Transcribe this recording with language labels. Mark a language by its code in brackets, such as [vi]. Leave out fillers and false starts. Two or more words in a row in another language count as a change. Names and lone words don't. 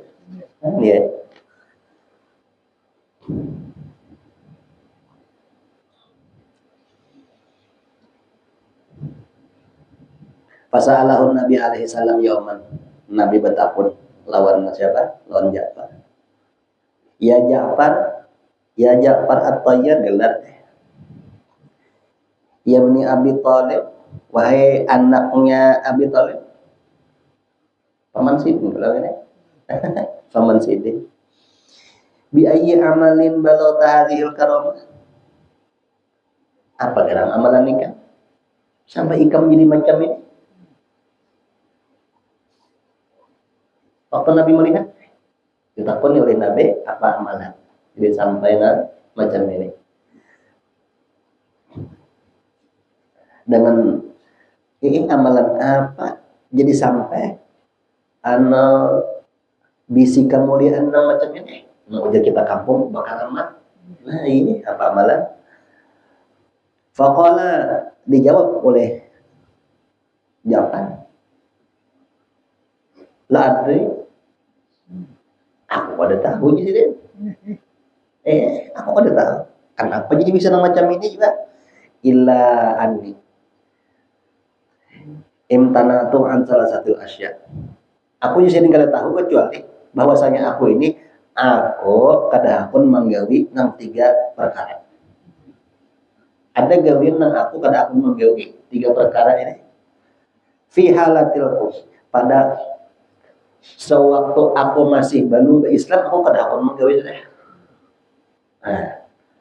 [id] Ya. [ar] فسأله النبي عليه السلام يوما. [bjn] Nabi bertakun lawan siapa? Lawan Ja'far. Ya Ja'far at-Tayyar gelar. [ar] يا بني [id] Abi Thalib, wahai anaknya Abi Thalib. [bjn] Paman Sidin kalau ini. Paman Sidin. [ar] بأي عمل بلغ هذه الكرامة. [bjn] Apa gerang amalan nikah? Sampai ikam jadi macam ini. [id] Waktu Nabi melihat, ditakuni oleh Nabi apa amalan. Jadi sampai macam ini. Dengan ini amalan apa? [bjn] Jadi sampai bisi kemuliaan macam ini. Ujar kita kampung bakal amat. Nah ini apa amalan? [id] Faqala dijawab oleh Ja'far. [ar] لا أدري, [bjn] aku pada tahu jadi aku pada tahu. [id] Kenapa jadi bisa macam ini juga? [ar] إلا أني امتنعت عن [id] salah satu [ar] asya. [bjn] Aku jadi tidak tahu kecuali bahwasanya aku kadahapun menggawi nang 3 perkara. Ada gawian nang aku kadahapun menggawi 3 perkara ini. [ar] في حالة الكفر, [bjn] pada sewaktu aku masih baru Islam, aku kadahapun menggawi.